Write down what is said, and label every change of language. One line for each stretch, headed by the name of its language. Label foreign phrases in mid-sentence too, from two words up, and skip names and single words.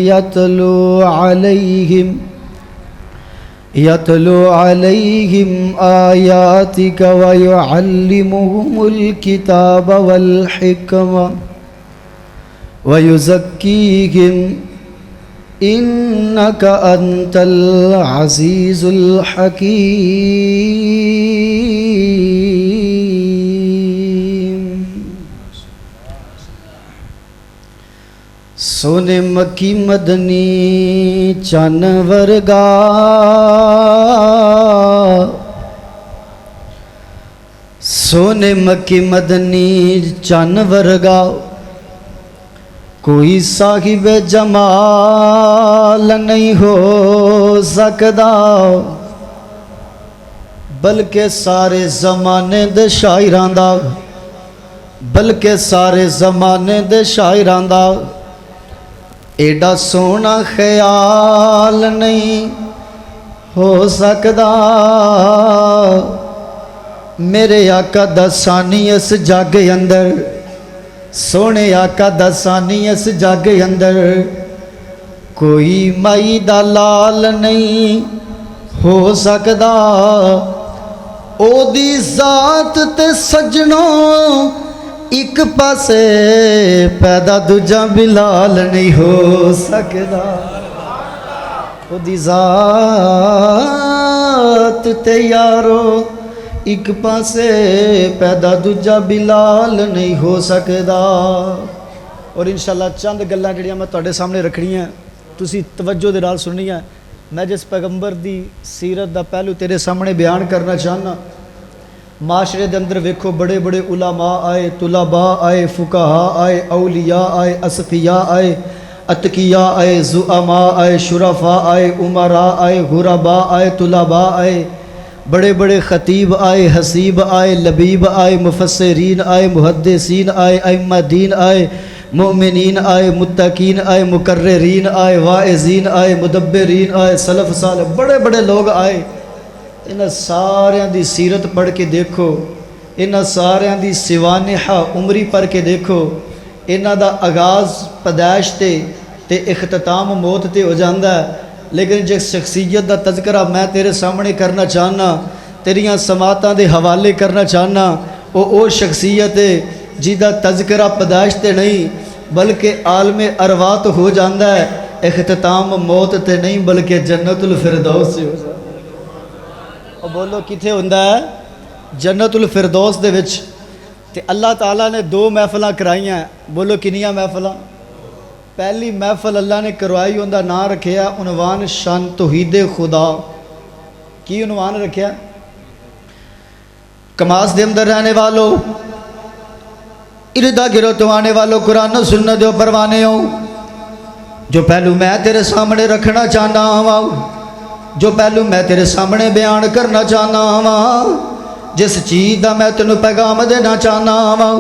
Arabic: يتلو عليهم آياتك ويعلمهم الكتاب والحكمة ويزكيهم إنك أنت العزيز الحكيم.
Punjabi: سونے مکی مدنی چن ورگا سونے مکی مدنی چن ورگا کوئی صاحب جمال نہیں ہو سکدا بلکہ سارے زمانے دے شاعراں دا بلکہ سارے زمانے دے شاعراں دا ایڈا سونا خیال نہیں ہو سکدا. میرے آقا دا ثانی اس جگ اندر سونے آقا دا ثانی اس جگ اندر کوئی مائی دا لال نہیں ہو سکدا. او دی ذات تے سجنوں ایک پاسے پیدا دوجا بلال نہیں ہو سکدا. او دی ذات تے یارو ایک پاسے پیدا دوجا بلال نہیں ہو سکدا. اور انشاءاللہ چند گلاں جڑیاں میں تواڈے سامنے رکھنی ہیں تسی توجہ دے نال سننی ہیں. میں جس پیغمبر دی سیرت دا پہلو تیرے سامنے بیان کرنا چاہنا. معاشرے دے اندر ویکھو بڑے بڑے علماء آئے، طلباء آئے، فقہاء آئے، اولیاء آئے، اصفیاء آئے، اتقیاء آئے، زعماء آئے، شرفاء آئے، امراء آئے، غرباء آئے، طلباء آئے، بڑے بڑے خطیب آئے، حسیب آئے، لبیب آئے، مفسرین آئے، محدثین آئے، ائمہ دین آئے، مومنین آئے، متقین آئے، مقررین آئے، واعظین آئے، مدبرین آئے، سلف صالح بڑے بڑے لوگ آئے. انہاں ساریاں دی سیرت پڑھ کے دیکھو، انہاں ساریاں دی سوانحہ عمری پڑھ کے دیکھو. انہاں دا آغاز پیدائش تے اختتام موت تے ہو جاندا ہے. لیکن جس شخصیت دا تذکرہ میں تیرے سامنے کرنا چاہنا، تیریاں سماعتاں دے حوالے کرنا چاہنا، او شخصیت ہے جیدہ تذکرہ پیدائش تے نہیں بلکہ عالم ارواح تو ہو جاندا ہے، اختتام موت تے نہیں بلکہ جنت الفردوس سے ہو جاندا ہے. اور بولو کتھے ہوندا ہے؟ جنت الفردوس دے وچ. تے اللہ تعالیٰ نے 2 محفلاں کرائیاں ہیں. بولو کنیاں محفلاں؟ پہلی محفل اللہ نے کروائی اوندا نام رکھیا عنوان شان توحید خدا. کی عنوان رکھیا؟ کماس دے اندر رہنے والو اردا گرو تو آنے والوں قرآن و سنت جو پروانے ہو، جو پہلو میں تیرے سامنے رکھنا چاہنا ہوں، جو پہلو میں تیرے سامنے بیان کرنا چاہنا ہوں، جس چیز دا میں تینوں پیغام دینا چاہنا ہوں۔